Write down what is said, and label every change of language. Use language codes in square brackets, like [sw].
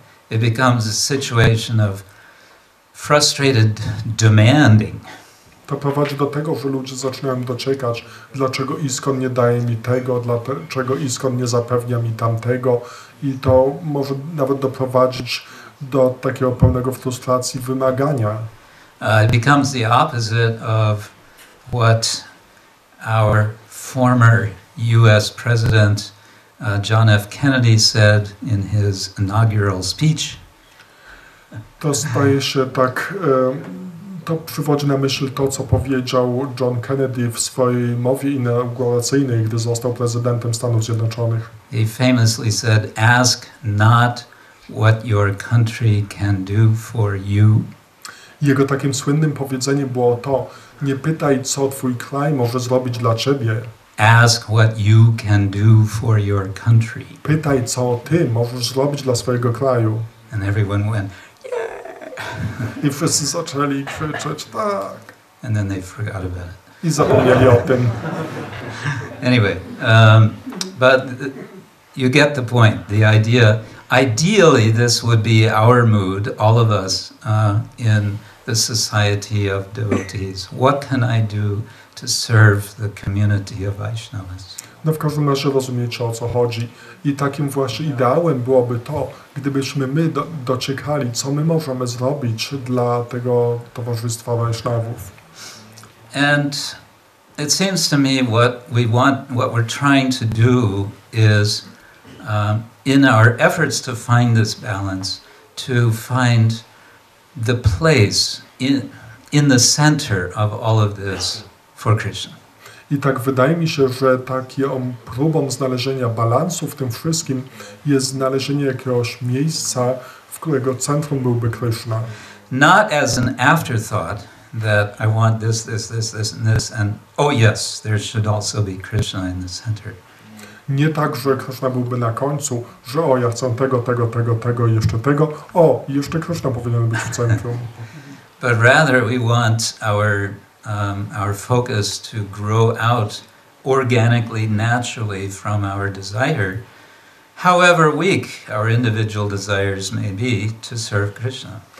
[en] It becomes a situation of frustrated demanding. [pl] To prowadzi do tego, że ludzie zaczynają dociekać, dlaczego ISKCON nie daje mi tego, dlaczego ISKCON nie zapewnia mi tamtego, i to może nawet doprowadzić do takiego pełnego frustracji wymagania. [en] It becomes the opposite of what our former U.S. President John F. Kennedy said in his inaugural speech. [pl] To staje się tak, to przywodzi na myśl to, co powiedział John Kennedy w swojej mowie inauguracyjnej, gdy został prezydentem Stanów Zjednoczonych. [en] He famously said, "Ask not what your country can do for you." [pl] Jego takim słynnym powiedzeniem było to: nie pytaj, co twój kraj może zrobić dla ciebie. [en] Ask what you can do for your country. [pl] Pytaj, co ty możesz zrobić dla swojego kraju. [en] And everyone went, yeah. [pl] I wszyscy zaczęli krzyczeć, tak. [en] And then they forgot about it. [pl] I zapomnieli o tym. [en] Anyway, but you get the point. The idea, ideally this would be our mood, all of us, in the society of devotees. What can I do to serve the community of Vaishnavas? [pl] No w każdym razie rozumiecie, o co chodzi. I takim właśnie ideałem byłoby to, gdybyśmy my dociekali, co my możemy zrobić dla tego towarzystwa Vaishnavów. [en] And it seems to me what we're trying to do is, in our efforts to find this balance, to find the place in the center of all of this for Krishna. [pl] I tak wydaje mi się, że taką próbą znalezienia balansu w tym wszystkim jest znalezienie jakiegoś miejsca, w którego centrum byłby Krishna. [en] Not as an afterthought that I want this, and this, and oh yes, there should also be Krishna in the center. [pl] Nie tak, że Krishna byłby na końcu, że o, ja chcę tego i jeszcze tego, o, i jeszcze Krishna powinien być w centrum. [en] But rather we want our focus to grow out organically, naturally from our desire, however weak our individual desires may be, to serve Krishna.